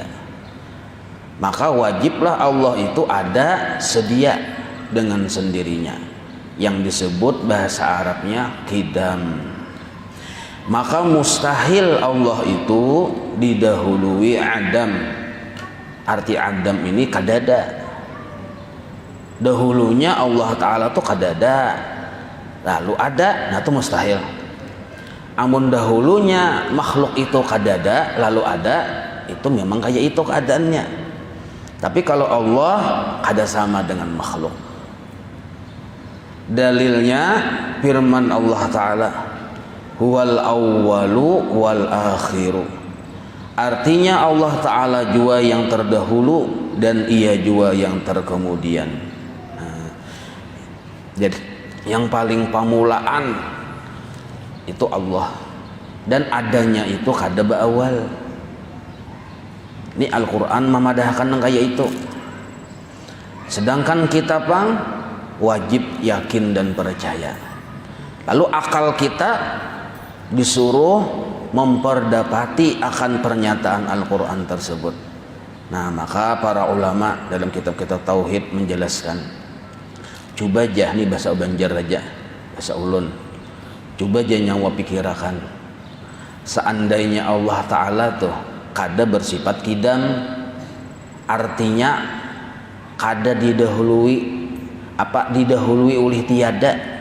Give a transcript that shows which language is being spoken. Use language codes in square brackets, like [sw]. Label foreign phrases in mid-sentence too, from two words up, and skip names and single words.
[id] Maka wajiblah Allah itu ada sedia dengan sendirinya, yang disebut bahasa Arabnya qidam. Maka mustahil Allah itu didahului adam. [bjn] Arti adam ini kadada. Dahulunya Allah Ta'ala tuh kadada, lalu ada, nah itu mustahil. Amun dahulunya makhluk itu kadada lalu ada, itu memang kayak itu keadaannya. [id] Tapi kalau Allah ada sama dengan makhluk. Dalilnya firman Allah Ta'ala, [ar] هو الأول والآخر. [id] Artinya Allah Ta'ala jua yang terdahulu dan ia jua yang terkemudian. [bjn] Jadi yang paling pamulaan itu Allah, dan adanya itu kada awal. Ini Al-Quran memadahkan yang kayak itu. Sedangkan kita pang wajib yakin dan percaya. [id] Lalu akal kita disuruh memperdapati akan pernyataan Al-Quran tersebut. [bjn] Nah, maka para ulama dalam kitab-kitab tauhid menjelaskan, coba aja nih bahasa Banjar aja, bahasa ulun, coba aja nyawa pikirakan, seandainya Allah Ta'ala tuh kada bersifat qidam, artinya kada didahului oleh tiada.